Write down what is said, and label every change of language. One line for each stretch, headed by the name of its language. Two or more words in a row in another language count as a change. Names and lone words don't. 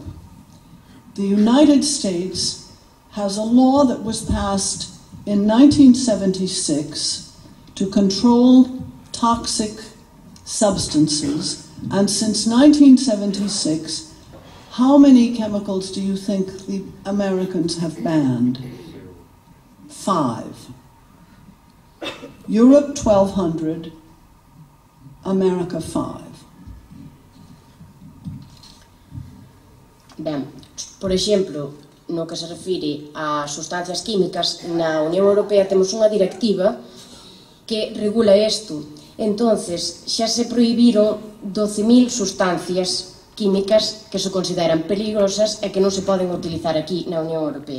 English: The United States has a law that was passed in 1976 to control toxic substances, and since 1976, how many chemicals do you think the Americans have banned? 5. Europe 1,200, America 5.
Galician: Ben, por exemplo, no que se refire a sustancias químicas, na Unión Europea temos unha directiva que regula isto. Entonces, xa se prohibiron 12.000 sustancias químicas que se consideran peligrosas e que non se poden utilizar aquí na Unión Europea.